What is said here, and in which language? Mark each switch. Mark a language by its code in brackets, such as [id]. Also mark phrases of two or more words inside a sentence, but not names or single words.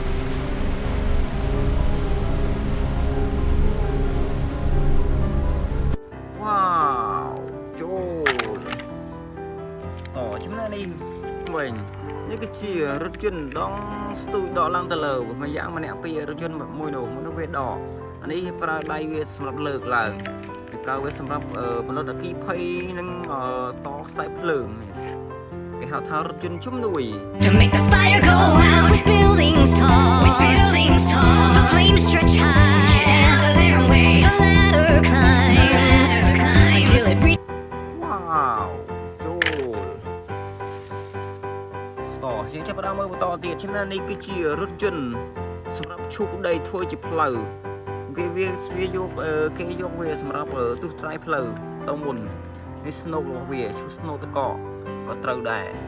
[km] វ៉ាវចូលតោះចំណែកនេះវិញនេះគឺជារថយន្តដងស្ទូចដកឡើងទៅលើមួយយ៉ាងម្នាក់ពីរថយន្តមួយនោះវាដកអានេះប្រើដៃវាសម្រាប់លើកឡើងគេប្រើវាសម្រាប់ផលិតអគ្គិភ័យនិងតខ្សែភ្លើងគេហៅថារថយន្តជំនួយ [en] To make the fire go out with buildings tall the flames stretch high get out of their way the ladder climbs until it reaches [km] វ៉ាវចូលតោះយើងចាប់ផ្ដើមមើលបន្តទៀតឆ្នាំនេះគឺជារថយន្តសម្រាប់ឈូសដីធ្វើជាផ្លូវគេយកវាសម្រាប់ទុះត្រាយផ្លូវទៅមុននេះស្នូករបស់វាឈូសស្នូកតកក៏ត្រូវដែរ